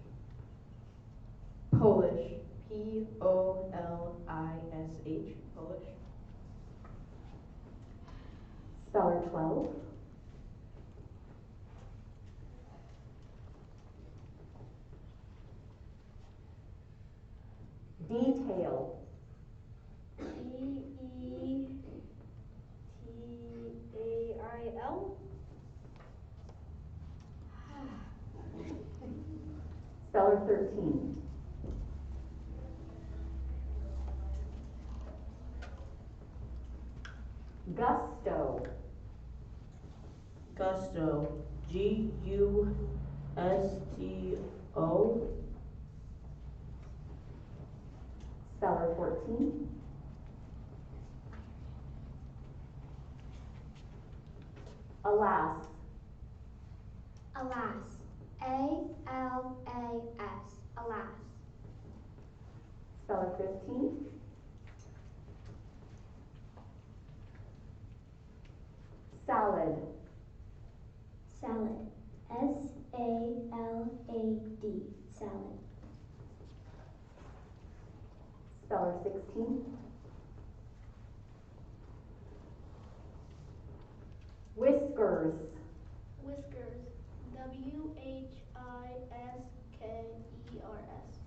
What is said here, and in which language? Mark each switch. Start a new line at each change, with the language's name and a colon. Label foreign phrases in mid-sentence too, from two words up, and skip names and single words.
English: Polish. P-O-L-I-S-H. Polish. Speller 12. Detail. D-E-T-A-I-L. Speller 13. Gusto. Gusto. G-U-S-T-O. Speller 14. Alas. Alas. A-L-A-S. Alas. Speller 15. Salad. Salad. S-A-L-A-D. Salad. Speller 16. Whiskers. Whiskers. W-H-I-S-K-E-R-S.